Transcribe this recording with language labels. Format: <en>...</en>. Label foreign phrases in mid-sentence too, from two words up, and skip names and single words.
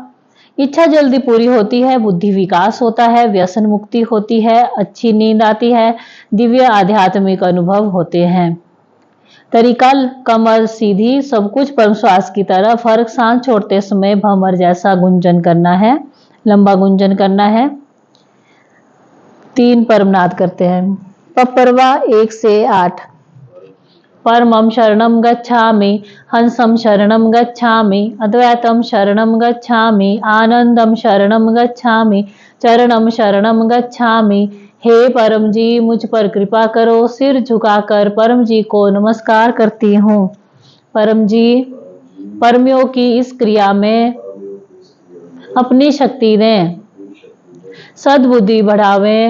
<hi>इच्छा जल्दी पूरी होती है, बुद्धि विकास होता है, व्यसन मुक्ति होती है, अच्छी नींद आती है, दिव्य आध्यात्मिक अनुभव होते हैं। तरीका, कमर सीधी, सब कुछ परम श्वास की तरफ। फर्क सांस छोड़ते समय भंवर जैसा गुंजन करना है, लंबा गुंजन करना है। 3 परमनाद करते हैं। पपरवा 1 से 8।</hi> <sa>परमं शरणं गच्छामि, हंसं शरणं गच्छामि, अद्वैतं शरणं गच्छामि, आनंदम शरणं गच्छामि, चरणम शरणं गच्छामि।</sa> <hi>हे परम जी, मुझ पर कृपा करो। सिर झुकाकर परम जी को नमस्कार करती हूँ। परम जी, परमयोग की इस क्रिया में अपनी शक्ति दें, सद्बुद्धि बढ़ावें।</hi>